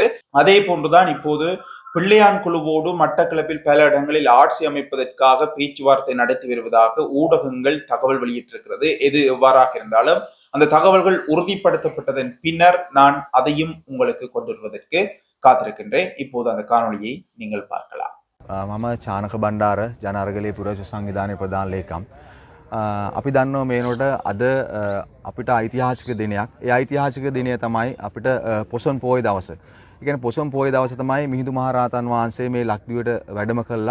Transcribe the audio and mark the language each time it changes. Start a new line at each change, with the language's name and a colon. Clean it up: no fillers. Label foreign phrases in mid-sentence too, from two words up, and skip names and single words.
Tamil: அதே போன்றுதான் இப்போது பிள்ளையான் குழுவோடு மட்டக்களப்பில் பல இடங்களில் ஆட்சி அமைப்பதற்காக பேச்சுவார்த்தை நடத்தி வருவதாக ஊடகங்கள் தகவல் வெளியிட்டிருக்கிறது. எது எவ்வாறாக இருந்தாலும் அந்த தகவல்கள் உறுதிப்படுத்தப்பட்டதன் பின்னர் நான் அதையும் உங்களுக்கு கொண்டு வருவதற்கு காத்திருக்கின்றேன். இப்போது அந்த காணொளியை நீங்கள் பார்க்கலாம்.
Sinhala: මම චානක බණ්ඩාර ජනාරගලේ පුරවැසි සංවිධානයේ ප්‍රධාන ලේකම්. අපි දන්නවා මේනොට අද අපිට ඓතිහාසික දිනයක්. ඒ ඓතිහාසික දිනය තමයි අපිට පොසොන් පෝය දවස. ඒ කියන්නේ පොසොන් පෝය දවස තමයි මිහිඳු මහරහතන් වහන්සේ මේ ලක්දිවට වැඩම කළා.